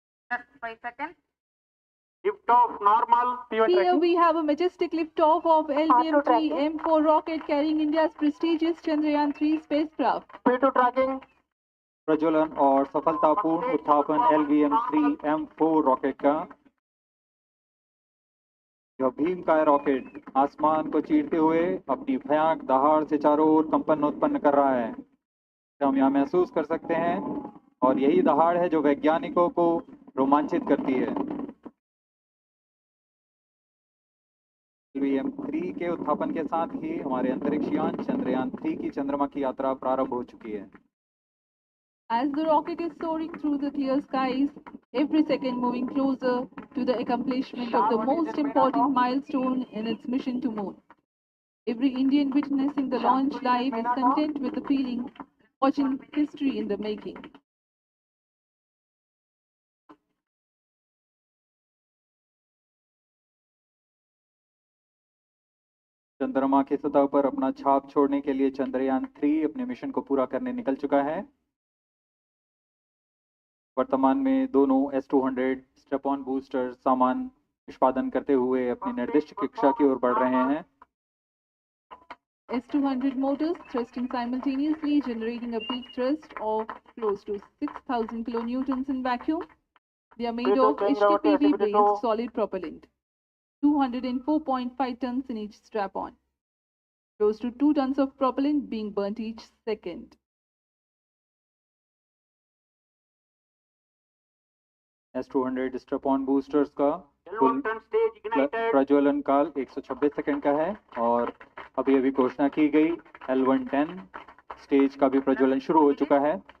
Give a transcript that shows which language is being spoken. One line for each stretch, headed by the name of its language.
English: Just 5 seconds. Liftoff normal. Here we have a majestic liftoff of LBM3 M4 rocket carrying India's prestigious Chandrayaan-3 spacecraft. P2 tracking.
Hindi: प्रज्वलन और सफलतापूर्ण उत्थापन LBM3 M4 rocket का। यह भीमकाय rocket आसमान को चीरते हुए अपनी भयानक दहाड़ से चारों ओर कंपन उत्पन्न कर रहा है, हम यहाँ महसूस कर सकते हैं, और यही दहाड़ है जो वैज्ञानिकों को रोमांचित करती है। LBM3 के उत्थापन के साथ ही हमारे अंतरिक्ष यान चंद्रयान-3 की चंद्रमा की यात्रा प्रारंभ हो चुकी है।
English: As the rocket is soaring through the clear skies, every second moving closer to the accomplishment of the most important milestone in its mission to moon. Every Indian witnessing the launch live is content with the feeling watching history in the making.
Hindi: चंद्रमा की सतह पर अपना छाप छोड़ने के लिए चंद्रयान-3 अपने मिशन को पूरा करने निकल चुका है। वर्तमान में दोनों S200 स्टेप ऑन बूस्टर सामान निष्पादन करते हुए अपनी निर्दिष्ट कक्षा की ओर बढ़ रहे हैं।
English: S200 motors thrusting simultaneously, generating a peak thrust of close to 6,000 kilonewtons in vacuum. They are made of HTPB-based solid propellant, 204.5 tons in each strap-on. Close to 2 tons of propellant being burnt each second.
Hindi: S200 step on boosters का कुल प्रज्वलन काल 126 second का है और अभी अभी घोषणा की गई L110 स्टेज का भी प्रज्वलन शुरू हो चुका है।